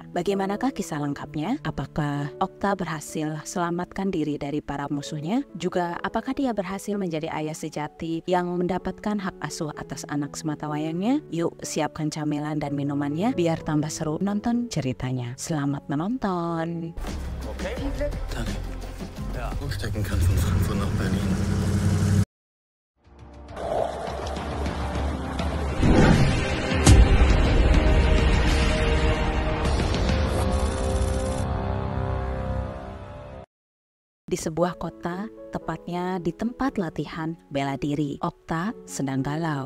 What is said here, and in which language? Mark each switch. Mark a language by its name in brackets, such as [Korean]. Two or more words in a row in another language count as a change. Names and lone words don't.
[Indonesian] Bagaimanakah kisah lengkapnya? Apakah Okta berhasil selamatkan diri dari para musuhnya? Juga apakah dia berhasil menjadi ayah sejati yang mendapatkan hak asuh atas anak sematawayangnya? Yuk, siapkan camilan dan minumannya biar tambah seru nonton ceritanya. Selamat menonton. Okay. [German] Danke. Ja. Umsteigen kann von Frankfurt nach Berlin. [Indonesian] Di sebuah kota, tepatnya di tempat latihan bela diri, Okta sedang galau.